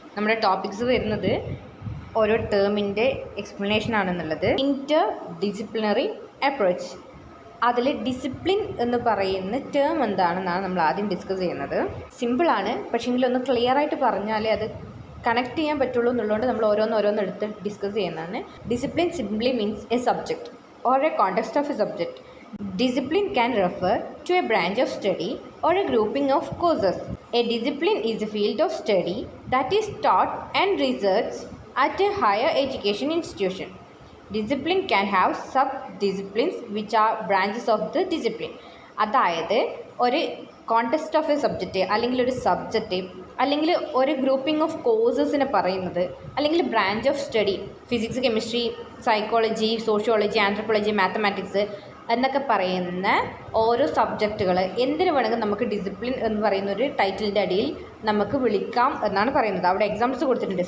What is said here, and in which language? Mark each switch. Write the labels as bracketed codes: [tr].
[ml] നമ്മുടെ ടോപ്പിക്സ് വരുന്നത് ഓരോ ടേമിൻ്റെ എക്സ്പ്ലനേഷൻ ആണെന്നുള്ളത്. ഇൻ്റർ ഡിസിപ്ലിനറി അപ്രോച്ച്, അതിൽ ഡിസിപ്ലിൻ എന്ന് പറയുന്ന ടേം എന്താണെന്നാണ് നമ്മൾ ആദ്യം ഡിസ്കസ് ചെയ്യുന്നത്. സിമ്പിളാണ്, പക്ഷേങ്കിൽ ഒന്ന് ക്ലിയർ ആയിട്ട് പറഞ്ഞാലേ അത് കണക്ട് ചെയ്യാൻ പറ്റുള്ളൂ എന്നുള്ളതുകൊണ്ട് നമ്മൾ ഓരോന്നോരോന്നെടുത്ത് ഡിസ്കസ് ചെയ്യുന്നതാണ്. [en] Discipline simply means a subject or a context of a subject. Discipline can refer to a branch of study or a grouping of courses. A discipline is a field of study that is taught and researched at a higher education institution. Discipline can have sub-disciplines which are branches of the discipline. [ml] അതായത് ഒരു context of A subject അല്ലെങ്കിൽ ഒരു subject അല്ലെങ്കിൽ ഒരു grouping of കോഴ്സസിനെ പറയുന്നത്, അല്ലെങ്കിൽ branch of study, physics, chemistry, psychology, sociology, anthropology, mathematics എന്നൊക്കെ പറയുന്ന ഓരോ സബ്ജക്റ്റുകൾ എന്തിനു വേണമെങ്കിൽ നമുക്ക് ഡിസിപ്ലിൻ എന്ന് പറയുന്ന ഒരു ടൈറ്റിലിൻ്റെ അടിയിൽ നമുക്ക് വിളിക്കാം എന്നാണ് പറയുന്നത്. അവിടെ എക്സാമ്പിൾസ് കൊടുത്തിട്ടുണ്ട്.